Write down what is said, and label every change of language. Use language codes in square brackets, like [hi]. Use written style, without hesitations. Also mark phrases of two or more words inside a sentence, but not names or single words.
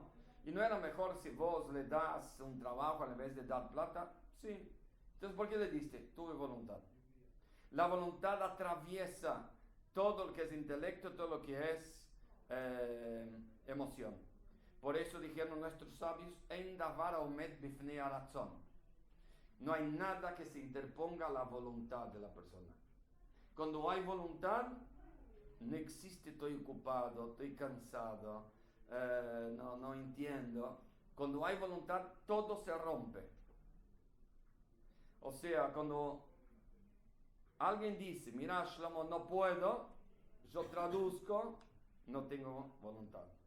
[es] ¿Y no era mejor si vos le das un trabajo en vez de dar plata? Sí. Entonces, ¿por qué le diste? Tuve voluntad. La voluntad atraviesa todo lo que es intelecto, todo lo que es emoción. Por eso dijeron nuestros sabios, [he] "אין דבר עומד בפני הרצון". [es] No hay nada que se interponga a la voluntad de la persona. Cuando hay voluntad, no existe estoy ocupado, estoy cansado, no entiendo. Cuando hay voluntad, todo se rompe. O sea, cuando alguien dice, mira Shlomo, no puedo, yo traduzco, no tengo voluntad.